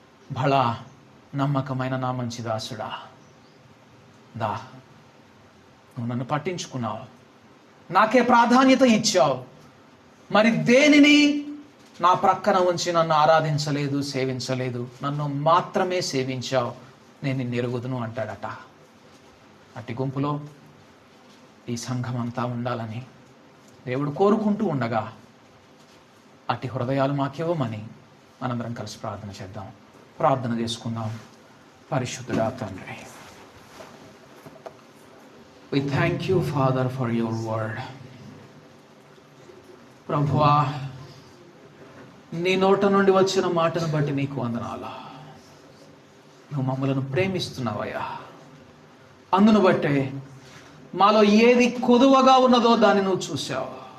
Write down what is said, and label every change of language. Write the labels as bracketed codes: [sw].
[te] భళా నమ్మకమైన నా మంచి దాసుడా, దా, నువ్వు నన్ను పట్టించుకున్నావు, నాకే ప్రాధాన్యత ఇచ్చావు, మరి దేనిని నా ప్రక్కన ఉంచి నన్ను ఆరాధించలేదు, సేవించలేదు, నన్ను మాత్రమే సేవించావు, నేను నిన్ను ఎరుగుదును అంటాడట. అట్టి గుంపులో ఈ సంఘం అంతా ఉండాలని దేవుడు కోరుకుంటూ ఉండగా, అట్టి హృదయాలు మాకివ్వమని మనందరం కలిసి ప్రార్థన చేద్దాం. ప్రార్థన చేసుకుందాం. పరిశుద్ధుడా తండ్రి, [en] we thank you, Father, for your word. [te] ప్రభువా, నీ నోట నుండి వచ్చిన మాటను బట్టి నీకు వందనాలు. నువ్వు మమ్మలను ప్రేమిస్తున్నావయ్యా. అందును బట్టే మాలో ఏది కొదువగా ఉన్నదో దాన్ని నువ్వు చూసావు.